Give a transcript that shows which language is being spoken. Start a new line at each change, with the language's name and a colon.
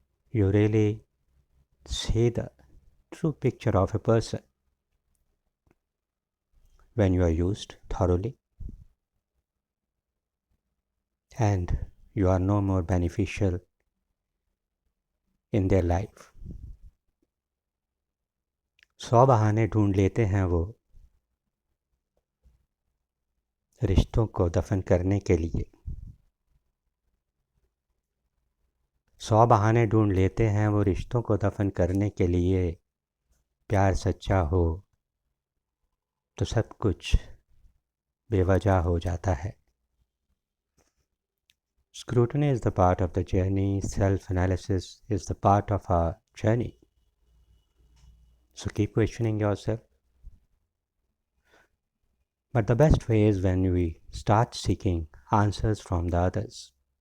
English: You really see the true picture of a person when you are used thoroughly and you are no more beneficial in their life.
Hindi: 100 बहाने ढूंढ लेते हैं वो रिश्तों को दफन करने के लिए। 100 बहाने ढूंढ लेते हैं वो रिश्तों को दफन करने के लिए। प्यार सच्चा हो तो सब कुछ बेवजह हो जाता है।
English: Scrutiny is the part of the journey, self analysis is the part of our journey. So keep questioning yourself. But the best way is when we start seeking answers from the others.